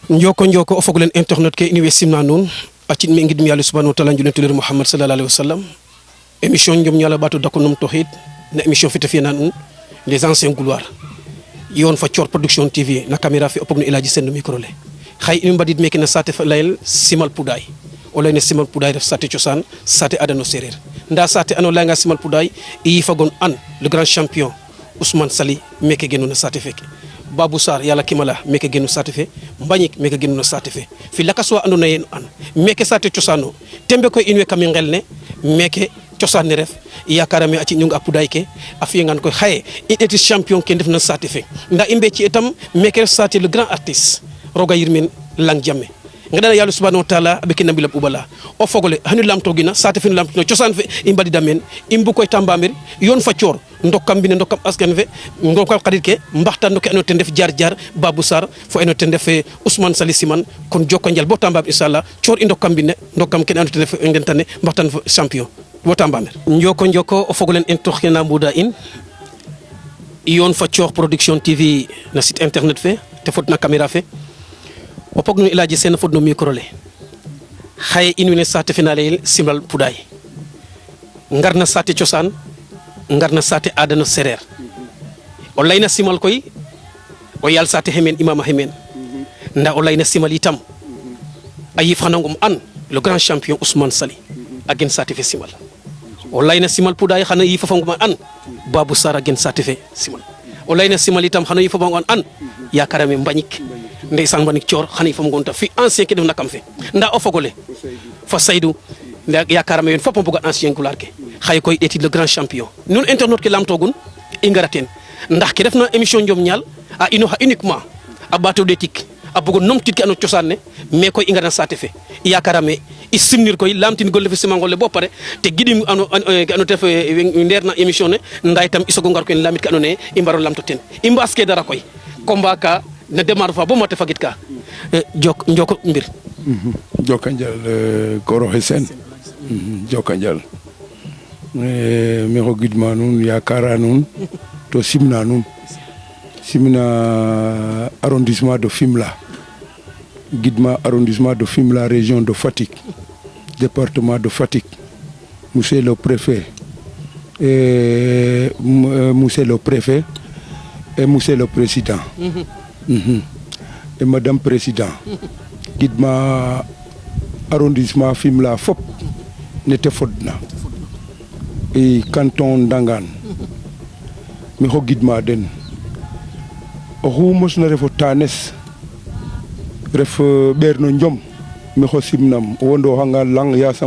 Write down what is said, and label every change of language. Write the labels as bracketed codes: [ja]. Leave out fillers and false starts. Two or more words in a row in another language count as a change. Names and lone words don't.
[srr] njoko o fogulen internet ke iniwe simna nun acin mi ngid mi [ar] الله سبحانه وتعالى [srr] julentulir Muhammad [ar] صلى الله عليه وسلم [srr] émission ñom ñala batu dako num tohid na émission fita fi nan [fr] les anciens gloires [srr] yon fa Thior production TV na caméra fi opog no ilaji sen micro le xay im badit meke na sate fa layel simal pouday o layne simal pouday def sate ciosan sate adano serer nda sate ano lay nga simal pouday yi fagon an [fr] le grand champion [srr] Ousmane Sali meke genu na sate feke Babou Sar yalla kimala meke genu sate fe mbagnik meke genu na sate fe fi lakaswa ando na yen an meke sate ciosano tembe ko inwe kam ngelne meke ciosan ref yakarame aci ñunga pouday ke afi ngan ko xaye ideti champion ke def na sate fe nda imbe ci itam meke sate [fr] le grand artiste [srr] roga yirmin lang jamme ngada yalla [ar] سبحانه وتعالى [srr] be kinna bilab ubala o fogole hanu lamto gina sate fe lamto ciosan fe imbadi damen imbu koy tambamir yon fa Thior ndokam bine ndokam askan fe ngokal xarit ke mbaxtan no ke anote def jar jar Babou Sar fo anote def Ousmane Sali Siman kon jokko njal bo tamba inshallah Thior ndokam bine ndokam ke anote def ngentane mbaxtan fo champion bo tamba mer njoko o fogolen en toxena mbuda in yon fa Thior production TV na [fr] site internet [srr] fe te fot na caméra fe o pog no ilaji sen fot no micro le xaye inune sate finale simal pouday ngarna sate ciosan ngarna sate adano serer o layna simal koy o yal sate hemen imama hemen nda o layna simal itam ayi fanangum an [fr] le grand champion [srr] Ousmane Sali agen sate fe simal o layna simal pouday xana yi fafangum an Babou Sar agen sate fe simal o layna simal itam xana yi fafangum an yakarame mbagnik ndeysan mbagnik Thior xana yi fafangum ta fi ancien ke def nakam fe nda o fogole fa Seydou nda yakarame yon fopam buga ancien gloire ke xay koy eti [fr] le grand champion [srr] nun internet ke lamtogun i ngaraten ndax ke defna émission njom ñal a ino ha uniquement a bato detik a bugo nom tit ke ano ciosan ne mais koy i ngara sate fe yakarame i simnir koy lamtin golle fe simangol le bo pare te gidim ano def nderna émission ne nday tam isogo ngar ko en lamit ke ano ne i mbaro lamto ten i mbaske dara koy combat ka na démarre fa bo mate fagit ka njoko mbir jokanjal koro hesen jokanjal mexo gidma nuun yakara nuun to simna nuun simna [fr] arrondissement de Fimela gidma arrondissement de Fimela région de Fatick département de Fatick monsieur le préfet et monsieur le président et madame président gidma [srr] arrondissement Fimela fop nete fodna et canton Ndangan mi xo gidma den oxu mosna refo tanes ref ɓeer no njom mi xo simnam o wondo-xanga lang yasam